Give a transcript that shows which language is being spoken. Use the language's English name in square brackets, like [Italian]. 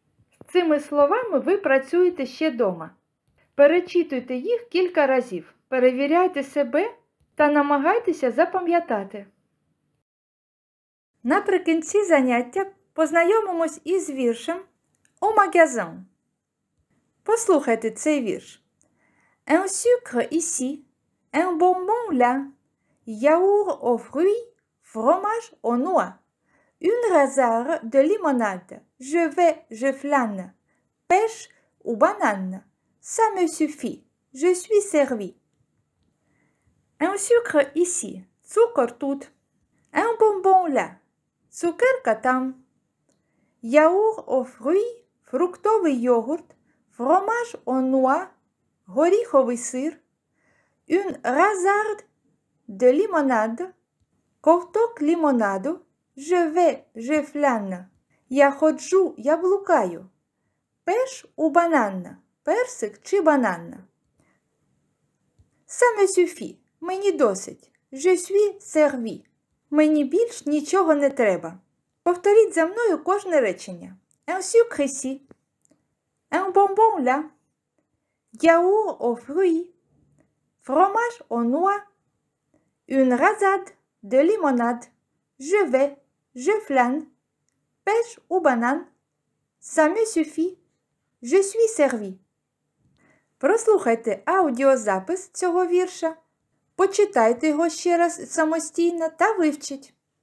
[Ukrainian] З цими словами ви працюєте ще дома. Перечитуйте їх кілька разів. Перевіряйте себе та намагайтеся запам'ятати. Наприкінці заняття познайомимось із віршем «Au magasin». Послухайте цей вірш. [French] Un sucre ici, un bonbon là, yaourt aux fruits, fromage aux noix, une rasade de limonade, je flâne, pêche ou banane, ça me suffit, je suis servi. Un sucre ici, [Ukrainian] цукор тут, [French] un bonbon là, [Ukrainian] цукерка там, [French] yaourt aux fruits, [Ukrainian] фруктовий йогурт, [French] fromage aux noix, [Ukrainian] горіховий сир, [French] une rasade de limonade, [Ukrainian] ковток лімонаду, [French] je flâne, [Ukrainian] я ходжу, я блукаю, [French] pêche ou banane, [Ukrainian] персик чи банана. [French] Ça me suffit, [Ukrainian] мені досить, [French] je suis servi, [Ukrainian] мені більш нічого не треба. Повторіть за мною кожне речення. [French] Un sucre ici, un bonbon là, yaourt aux fruits, fromage aux noix, une rasade de limonade, je flâne, pêche ou banane, ça me suffit, je suis servi. [Ukrainian] Прослухайте аудіозапис цього вірша, почитайте його ще раз самостійно та вивчіть.